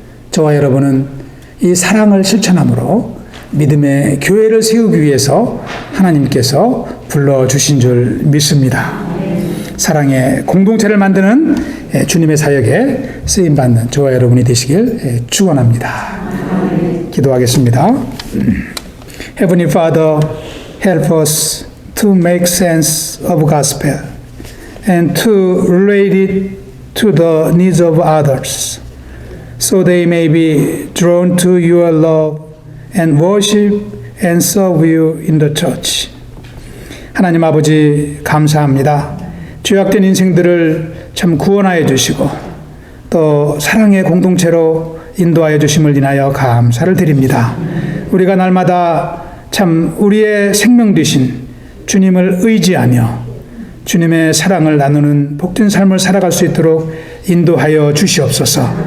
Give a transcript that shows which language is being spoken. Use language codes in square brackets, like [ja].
[ko] 저와 여러분은 이 사랑을 실천함으로 믿음의 교회를 세우기 위해서 하나님께서 불러주신 줄 믿습니다. 사랑의 공동체를 만드는 주님의 사역에 쓰임받는 저와 여러분이 되시길 축원합니다. 기도하겠습니다. [en] Heavenly Father, help us to make sense of gospel and to relate it to the needs of others, so they may be drawn to your love and worship and serve you in the church. [ko] 하나님 아버지 감사합니다. 죄악된 인생들을 참 구원하여 주시고 또 사랑의 공동체로 인도하여 주심을 인하여 감사를 드립니다. 우리가 날마다 참 우리의 생명 되신 주님을 의지하며 주님의 사랑을 나누는 복된 삶을 살아갈 수 있도록 인도하여 주시옵소서.